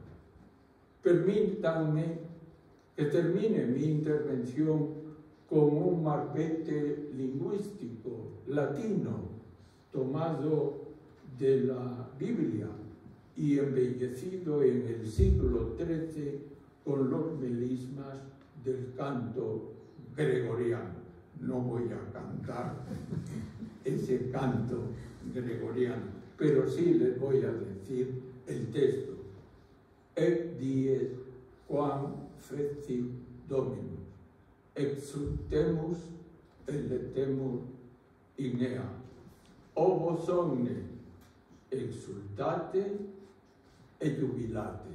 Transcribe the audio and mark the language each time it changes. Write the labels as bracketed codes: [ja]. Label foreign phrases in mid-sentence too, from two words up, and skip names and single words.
[es] Permítanme que termine mi intervención con un marbete lingüístico latino tomado de la Biblia y embellecido en el siglo XIII con los melismas del canto gregoriano. No voy a cantar ese canto gregoriano, pero sí les voy a decir el texto. [la] Et dies quam feci Dominus, exultemus eletemus in ea. O vos omne exultate e jubilate.